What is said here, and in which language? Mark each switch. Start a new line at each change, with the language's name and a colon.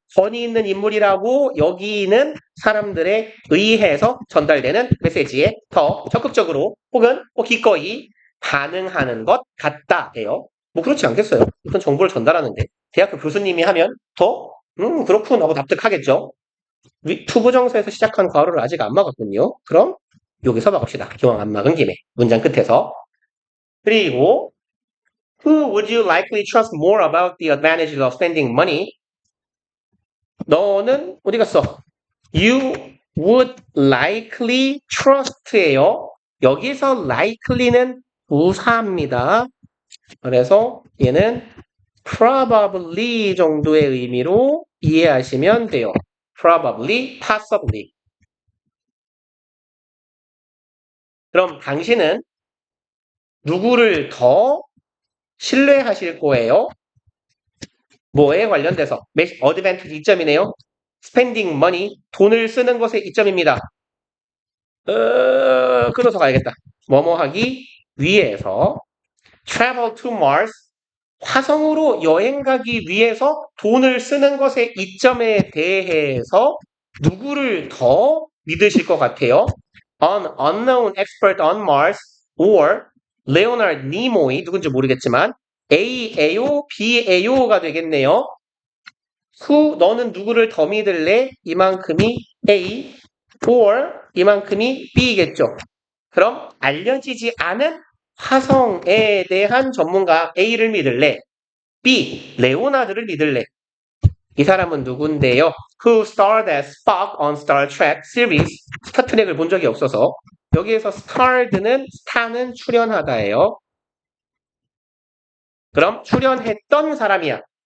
Korean: 권위 있는 인물이라고 여기는 사람들에 의해서 전달되는 메시지에 더 적극적으로 혹은 기꺼이 반응하는 것 같다예요. 뭐 그렇지 않겠어요? 어떤 정보를 전달하는데 대학교 교수님이 하면 더 그렇군 하고 납득하겠죠. 투부정사에서 시작한 괄호를 아직 안 막았군요. 그럼 여기서 막읍시다. 기왕 안 막은 김에 문장 끝에서.
English: 그리고 Who would you likely trust more about the advantages of spending money?
Korean: 너는 어디 갔어?
English: You would likely trust예요.
Korean: 여기서 likely는 부사입니다. 그래서 얘는 probably 정도의 의미로 이해하시면 돼요.
English: probably, possibly.
Korean: 그럼 당신은 누구를 더 신뢰하실 거예요? 뭐에 관련돼서? 어드밴티지 이점이네요.
English: spending money,
Korean: 돈을 쓰는 것에 이점입니다. 끊어서 가야겠다. 뭐뭐 하기 위해서
English: travel to Mars,
Korean: 화성으로 여행 가기 위해서 돈을 쓰는 것의 이점에 대해서 누구를 더 믿으실 것 같아요?
English: An unknown expert on Mars or Leonard Nimoy
Korean: 누군지 모르겠지만 A예요, B예요가 되겠네요. 너는 누구를 더 믿을래? 이만큼이 A or 이만큼이 B겠죠. 그럼 알려지지 않은 화성에 대한 전문가 A를 믿을래? B, 레오나드를 믿을래? 이 사람은 누군데요?
English: Who starred as Spock on Star Trek series.
Korean: 스타트랙을 본 적이 없어서 여기에서 starred는 star는 출연하다예요. 그럼 출연했던 사람이야.